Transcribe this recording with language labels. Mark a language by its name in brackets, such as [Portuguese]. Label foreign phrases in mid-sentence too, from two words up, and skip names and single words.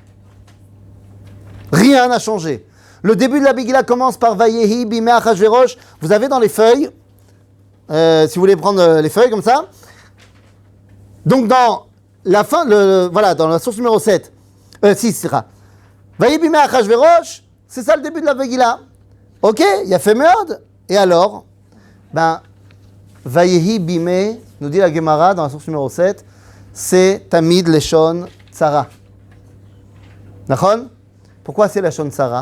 [French] Rien n'a changé. Le début de la Megillah commence par [Hebrew] ויהי בימי אחשורוש. [French] Vous avez dans les feuilles, si vous voulez prendre les feuilles comme ça. Donc dans la fin, voilà, dans la source numéro 7, 6, c'est ça. [Hebrew] ויהי בימי אחשורוש, [French] c'est ça le début de la Megillah. Ok, il y a fait meurtre. Et alors, [Hebrew] ויהי בימי, [French] nous dit la Gemara dans la source numéro 7, c'est [Hebrew] תמיד לשון צרה. [French] D'accord? Pourquoi c'est [Hebrew] לשון צרה?